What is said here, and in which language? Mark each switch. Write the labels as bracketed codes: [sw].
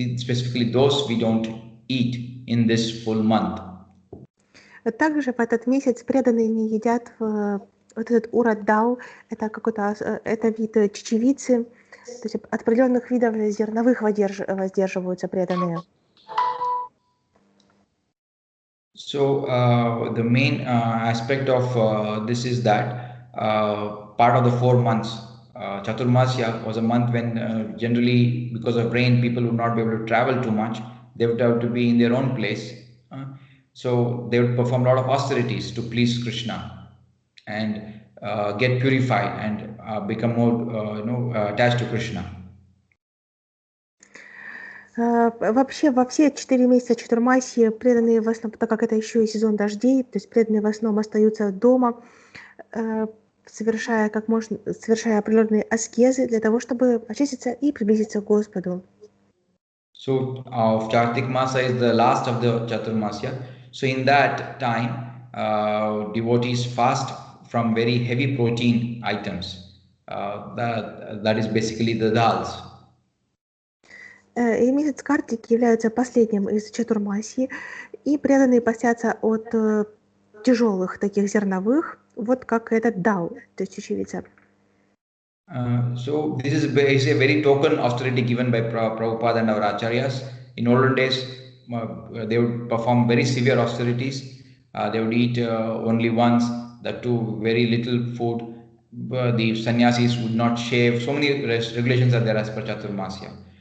[en] Specifically, those we don't eat in this full month. [ru] Также в этот месяц преданные не едят вот этот урад дал, это вид чечевицы, то есть от определенных видов зерновых воздерживаются преданные. [en] So the main aspect of this is that part of the 4 months, Chaturmasya was a month when generally because of rain people would not be able to travel too much. They would have to be in their own place. So they would perform a lot of austerities to please Krishna and get purified and become more attached to Krishna. [ru] Вообще во все 4 месяца Чатурмасьи преданные в основном, так как это еще и сезон дождей, то есть преданные в основном остаются дома, совершая определенные аскезы для того, чтобы очиститься и приблизиться к Господу. [en] So Kartik Masa is the last of the Chaturmasya. So in that time, devotees fast from very heavy protein items. That is basically the dals. [ru] И месяц Картики является последним из Чатурмасьи, и преданные постятся от тяжелых таких зерновых, вот как этот дал, то есть чечевица. [en] So this is a very token austerity given by Prabhupada and our acharyas. In olden days, they would perform very severe austerities. They would eat only once, that too very little food. The sannyasis would not shave. So many regulations are there as per Chaturmasya.